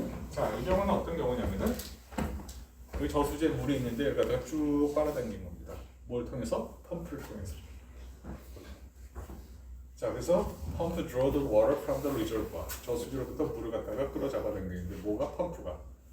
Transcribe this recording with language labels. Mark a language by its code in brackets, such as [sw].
[ko] 자, 이 경우는 어떤 경우냐면은 그 저수지에 물이 있는데 여기다가 쭉 빨아당긴 겁니다. 뭘 통해서? 펌프를 통해서. [en] 자, 그래서 펌프 draw the water from the reservoir. [ko] 저수지로부터 물을 갖다가 끌어잡아당기는데 뭐가 펌프가?